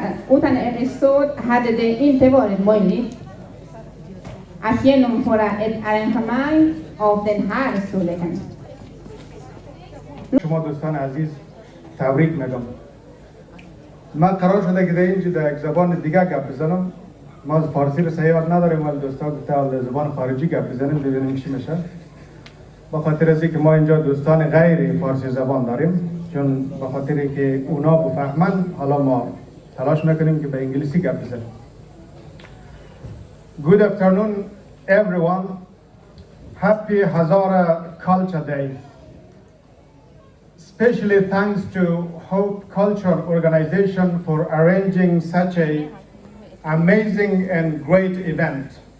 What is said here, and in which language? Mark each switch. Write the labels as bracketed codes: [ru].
[sv] Utan ert stöd hade det inte varit möjligt att genomföra ett arrangemang av den här storleken. [fa] شما دوستان عزیز تبریک میگم. من قرار شده که در اینجا در یک زبان دیگه گپ بزنم. ما از فارسی رو صحیح یاد نداریم ولی دوستان گفته زبان خارجی گپ بزنیم ببینیم چی میشه. به خاطر از اینکه ما اینجا دوستان غیر فارسی زبان داریم چون به خاطر اینکه اونا بفهمن حالا ما تلاش میکنیم که به انگلیسی گپ بزنیم. [en] Good afternoon everyone. Happy Hazara Culture Day. Especially thanks to Hope Culture Organization for arranging such a amazing and great event.